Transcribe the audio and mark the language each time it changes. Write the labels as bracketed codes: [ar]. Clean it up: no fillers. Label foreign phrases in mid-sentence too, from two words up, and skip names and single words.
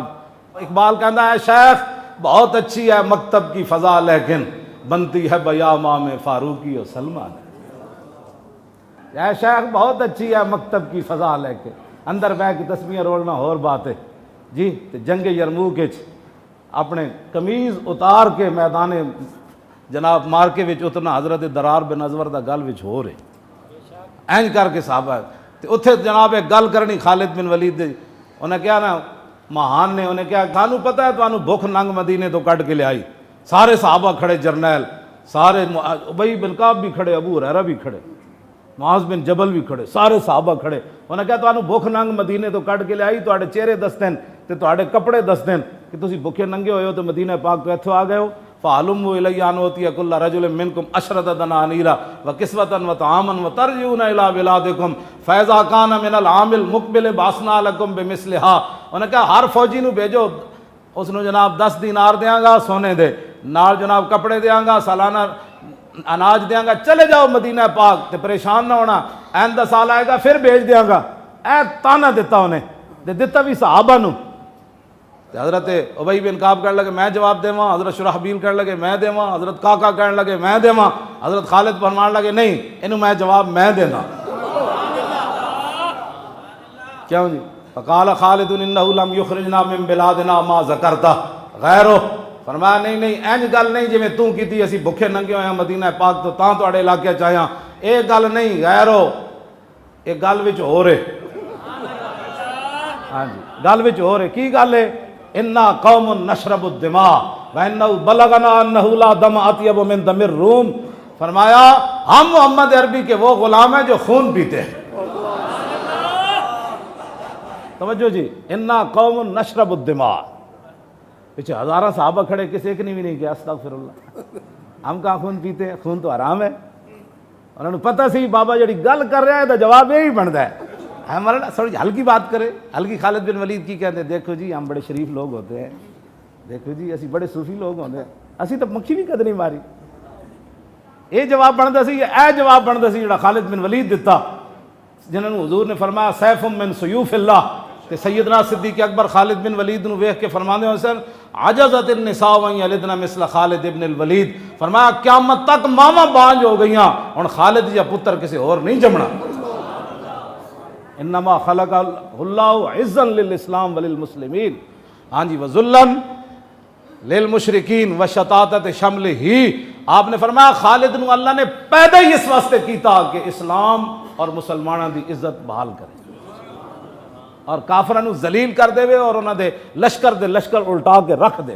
[ur] اقبال کہتا ہے شیخ بہت اچھی ہے مکتب کی فضا لیکن [pa] بنتی ہے بیامہ میں فاروقی اور سلمان، [ur] اے شیخ بہت اچھی ہے مکتب کی فضا لیکن [pa] اندر بہ کے تسبیحاں رولنا اور بات ہے جی، جنگ یرموک اپنے قمیض اتار کے میدان جناب مارکے وچ اتنا حضرت درار بن ازور دا گل وچ ہو رہے اینج کر کے صحابہ تے اتھے جناب ایک گل کرنی خالد بن ولید دے، انہیں کیا نا مہان نے انہیں کیا تھانو پتہ ہے تھانو بھوک ننگ مدینے تو کٹ کے لے آئی، سارے صحابہ کھڑے، جرنیل سارے، ابی بن کعب بھی کھڑے، ابو ہریرہ بھی کھڑے، معاذ بن جبل بھی کھڑے، سارے صحابہ کھڑے، انہیں کہا تھانو بھوک ننگ مدینے تو کٹ کے لے آئی، تواڈے چہرے دسدن تے تواڈے کپڑے دسدن کہ تسی بھوکے ننگے ہوئے ہو تو مدینہ پاک تو ایتھوں آ گئے ہو، [ar] فعلم الی ان اوتی کل رجل منکم عشرۃ دنانیر وکسوۃ وطعاما وترجعون الی بلادکم فاذا کان من العام المقبل بعثنا لکم بمثلھا، [ur] انہوں نے کہا ہر [pa] فوجی نو بھیجو، اس نو جناب 10 دینار دیاں گا سونے دے، نال جناب کپڑے دیاں گا، سالانہ اناج دیاں گا، چلے جاؤ مدینہ پاک تے پریشان نہ ہونا، آئندہ سال آئے گا پھر بھیج دیاں گا، اے تانا دیتا انہیں تے دیتا بھی صحابہ نو، حضرت ابی بن کعب کہنے لگے میں جواب دیواں، حضرت شرحبیل کہنے لگے میں دیواں، حضرت کاکا کہنے لگے میں دیواں، حضرت خالد فرمان لگے نہیں انہوں میں جواب میں دینا، کیوں جی؟ [ar] فقال خالد انہ لم یخرجنا من بلادنا ما ذکرتا غیرہ، [pa] فرمایا نہیں نہیں اینج گل نہیں جویں تو کیتی اسی بھکھے ننگے ہوئے ہیں مدینہ پاک تو تاں تواڈے علاقے چ آیا، اے گل نہیں غیر ہو، اے گل وچ ہو رہے، ہاں جی گل وچ ہو رہے، کی گل ہے؟ [ar] انا قوم نشرب الدماء وانہ بلغنا انہ لا دم اطیب من دم الروم، [ur] فرمایا ہم محمد عربی کے وہ غلام ہیں جو خون پیتے ہیں۔ [pa] توجہ جی، [ar] انا قوم نشرب الدماء، [ur] پیچھے ہزارہ صحابہ کھڑے، کسی ایک نے بھی نہیں کیا استغفر اللہ، ہم کہاں خون پیتے ہیں، خون تو حرام ہے۔ [pa] انہوں نے پتہ سی بابا جڑی گل کر رہا ہے تو جواب یہی بنتا ہے، [ur] ہمارا تھوڑی ہلکی بات کرے، [pa] ہلکی۔ [ur] خالد بن ولید کی کہتے ہیں دیکھو جی ہم بڑے شریف لوگ ہوتے ہیں، دیکھو جی [pa] اسی بڑے صوفی لوگ ہوتے ہیں، اسی تو مکھی بھی قد نہیں ماری۔ یہ جواب بنتا سی، اے جواب بنتا سی جڑا خالد بن ولید دیتا، جنہوں نے حضور نے فرمایا [ar] سیف من سیوف اللہ، [pa] کہ سیدنا صدیق اکبر خالد بن ولید نو ویکھ کے فرماندے ہو سن [ar] عجزت النساء وان یلدن مثل خالد بن الولید، [pa] فرمایا قیامت تک ماما بانج ہو گئیاں، ہن خالد یا پتر کسی اور نہیں جمنا۔ [ar] انما خلق اللہ عزا للاسلام وللمسلمین، [pa] ہاں جی [ar] وذلا للمشرکین وشتاتت شمل ہی، [pa] آپ نے فرمایا خالد نو اللہ نے پیدا ہی اس واسطے کیتا کہ اسلام اور مسلمانوں دی عزت بحال کرے اور کافراں نو ذلیل کر دے اور انہاں دے لشکر الٹا کے رکھ دے۔